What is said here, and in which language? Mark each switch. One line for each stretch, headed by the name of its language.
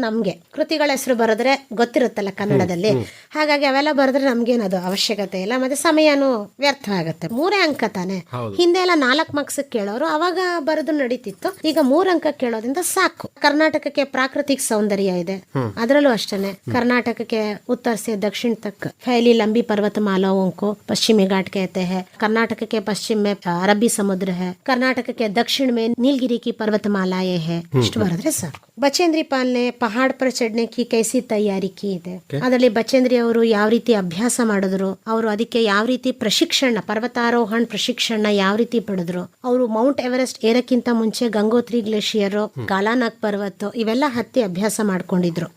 Kannada: ನಮ್ಗೆ ಕೃತಿಗಳ ಹೆಸರು ಬರೆದ್ರೆ ಗೊತ್ತಿರುತ್ತಲ್ಲ ಕನ್ನಡದಲ್ಲಿ, ಹಾಗಾಗಿ ಅವೆಲ್ಲ ಬರೆದ್ರೆ ನಮ್ಗೇನದು ಅವಶ್ಯಕತೆ ಇಲ್ಲ, ಮತ್ತೆ ಸಮಯನೂ ವ್ಯರ್ಥ ಆಗುತ್ತೆ. 3 ಅಂಕ ತಾನೆ. ಹಿಂದೆ ಎಲ್ಲ 4 ಮಾರ್ಕ್ಸ್ ಕೇಳೋರು, ಅವಾಗ ಬರೆದು ನಡೀತಿತ್ತು. ಈಗ 3 ಅಂಕ ಕೇಳೋದ್ರಿಂದ ಸಾಕು. ಕರ್ನಾಟಕಕ್ಕೆ ಪ್ರಾಕೃತಿಕ ಸೌಂದರ್ಯ ಇದೆ, ಅದರಲ್ಲೂ ಅಷ್ಟೇನೆ. ಕರ್ನಾಟಕಕ್ಕೆ
Hindi: उत्तर से दक्षिण तक फैली लंबी पर्वतमालाओं को पश्चिमी घाट कहते हैं. कर्नाटक के पश्चिम में अरबी समुद्र है. कर्नाटक के दक्षिण में नीलगिरी की पर्वतमालाएं है.
Kannada: ಇಷ್ಟು ಬರೆದ್ರೆ ಸಾಕು.
Hindi: ಬಚೇಂದ್ರಿ ಪಾಲ್ ನೆ ಪಹಾಡ್ ಪರ್ ಚढ़ने की कैसी तैयारी की
Kannada: ಇದೆ. ಅದರಲ್ಲಿ ಬಚೇಂದ್ರಿ ಅವರು ಯಾವ ರೀತಿ ಅಭ್ಯಾಸ ಮಾಡಿದ್ರು, ಅವರು ಅದಕ್ಕೆ ಯಾವ ರೀತಿ ಪ್ರಶಿಕ್ಷಣ, ಪರ್ವತಾರೋಹಣ ಪ್ರಶಿಕ್ಷಣ ಯಾವ ರೀತಿ ಪಡೆದ್ರು, ಅವರು ಮೌಂಟ್ ಎವರೆಸ್ಟ್ ಏರಕ್ಕಿಂತ ಮುಂಚೆ ಗಂಗೋತ್ರಿ ಗ್ಲೇಷಿಯರ್, ಕಾಲಾನಾಗ್ ಪರ್ವತ ಇವೆಲ್ಲ ಹತ್ತಿ ಅಭ್ಯಾಸ ಮಾಡ್ಕೊಂಡಿದ್ರು.